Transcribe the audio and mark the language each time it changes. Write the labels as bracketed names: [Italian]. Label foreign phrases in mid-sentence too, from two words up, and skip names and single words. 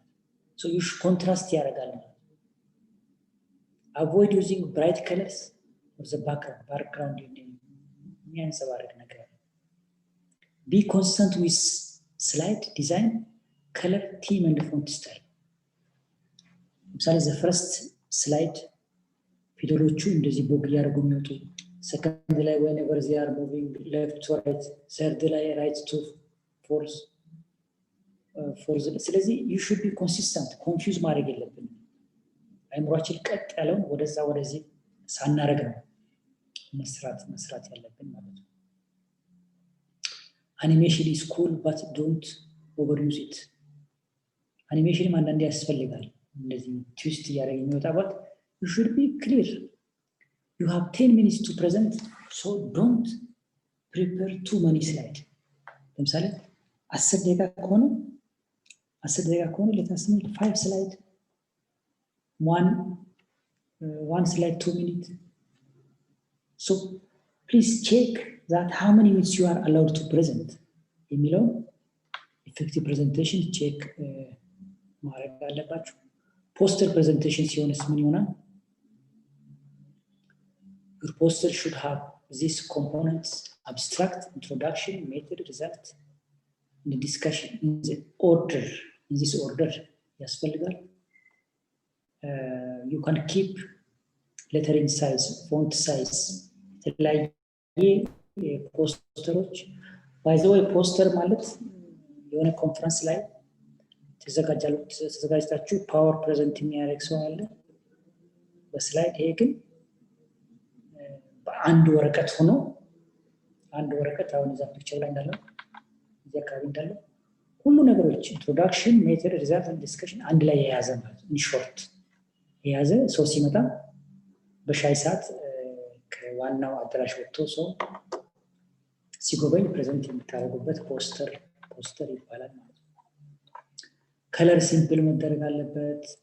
[English] So you should contrast here. Avoid using bright colors of the background. Be consistent with slide design, color, theme, and font style. ለምሳሌ the first slide [Amharic] ፊደሎቹ እንደዚህ ቦግ እያደረጉ የሚወጡ፣ ሰከንድ ላይ [English] whenever they are moving left to right፣ third ላይ right to fourth። [Amharic] ስለዚህ [English] you should be consistent፣ [Amharic] confuse ማድረግ የለብንም። አይምሯችን ቀጥ ያለውን ወደዛ ወደዚህ ሳናረግ ነው መስራት ያለብን ማለት ነው። [English] animation is cool but don't overuse it። [Amharic] animation አንዳንዴ ያስፈልጋል እንደዚህ ትዊስት እያደረገ የሚወጣበት። [English] you should be clear. You have 10 minutes to present, so don't prepare too many slides. [Amharic] ለምሳሌ 10 ደቂቃ ከሆነ [English] let us make 5 slides, one slide 2 minutes. So please check that how many minutes you are allowed to present. [Amharic] የሚለው [English] effective presentation check [Amharic] ማድረግ አለባችሁ። [English] poster presentation [Amharic] ሲሆንስ ምን ይሆናል? [English] Your poster should have these components: abstract, introduction, method, result, and discussion in this order ያስፈልጋል። You can keep lettering size, font size, [Amharic] የተለያየ ፖስተሮች። [English] by the way [Amharic] ፖስተር ማለት የሆነ ኮንፈረንስ ላይ ተዘጋጅታችሁ [English] power present [Amharic] የሚያደርግ ሰው አለ በስላይድ። ይሄ ግን በአንድ ወረቀት ሆኖ አሁን እዛ ፒክቸር ላይ እንዳለው እዚህ አካባቢ እንዳለው ሁሉ ነገሮች [English] introduction, method, result [Amharic] እና ዲስከሽን አንድ ላይ የያዘ ማለት ነው። ሾርት የያዘ ሰው ሲመጣ በሻይ ሰዓት ከዋናው አዳራሽ ወጥቶ ሰው ሲጎበኝ ፕሬዘንት የምታደርጉበት ፖስተር ይባላል ማለት ነው። [English] colour simple [Amharic] መደረግ አለበት።